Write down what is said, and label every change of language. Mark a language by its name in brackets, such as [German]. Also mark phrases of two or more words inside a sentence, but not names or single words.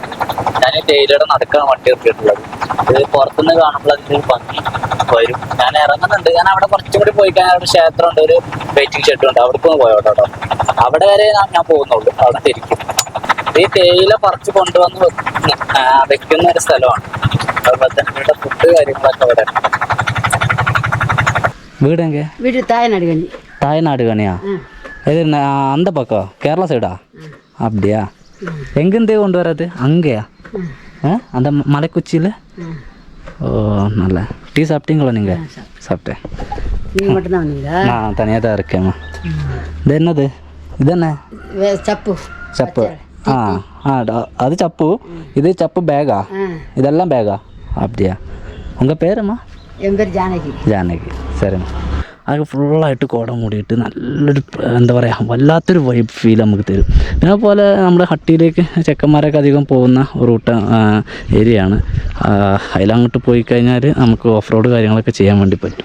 [Malayalam] ഞാൻ ഈ തേയിലയുടെ നടുക്കാണ് വണ്ടി നിർത്തിയിട്ടുള്ളത്. ഇത് പുറത്തുനിന്ന് കാണുമ്പോൾ അതിന് ഭംഗി വരും. ഞാൻ ഇറങ്ങുന്നുണ്ട്. ഞാൻ അവിടെ കുറച്ചും കൂടി പോയി കഴിഞ്ഞാൽ അവിടെ ക്ഷേത്രമുണ്ട്, ഒരു [English] waiting shed [Malayalam] ഉണ്ട്. അവിടേക്കൊന്ന് പോയോട്ടോ. അവിടെ വരെ ഞാൻ പോകുന്നുള്ളൂ. അവിടെ തിരിക്കും. ഈ തേയില പറിച്ച് കൊണ്ടുവന്ന് വെക്കുന്ന ഒരു സ്ഥലമാണ്. അതുപോലെ തന്നെ ഇവിടെ ഫുഡ് കാര്യങ്ങളൊക്കെ അവിടെ. [Tamil] வீடு வீடு தாயநாடுகணி. தாயநாடுகணியா? இது அந்த பக்கம் கேரளா சைடா? அப்படியா? எங்கேருந்தே கொண்டு வர்றது? அங்கேயா? அந்த மலைக்குச்சியில்? ஓ, நல்ல. டீ சாப்பிட்டீங்களா நீங்கள்? சாப்பிட்டேன். நீங்கள் மட்டும்தான் வந்தீங்களா? நான் தனியாக தான் இருக்கேம்மா. இது என்னது? இது என்ன? சப்பு. சப்பு. அது சப்பு. இது சப்பு பேகா? இதெல்லாம் பேகா? அப்படியா? உங்கள் பேருமா? என் பேர் ஜானகி. [Malayalam] ജാനകി. ശരി. അത് ഫുള്ളായിട്ട് കോട മൂടിയിട്ട് നല്ലൊരു എന്താ പറയുക, വല്ലാത്തൊരു [English] vibe feel [Malayalam] നമുക്ക് തരും. അതേപോലെ നമ്മുടെ ഹട്ടിയിലേക്ക് ചെക്കന്മാരൊക്കെ അധികം പോകുന്ന റൂട്ട് ഏരിയയാണ്. അതിലങ്ങോട്ട് പോയി കഴിഞ്ഞാൽ നമുക്ക് [English] off road [Malayalam] കാര്യങ്ങളൊക്കെ ചെയ്യാൻ വേണ്ടി പറ്റും.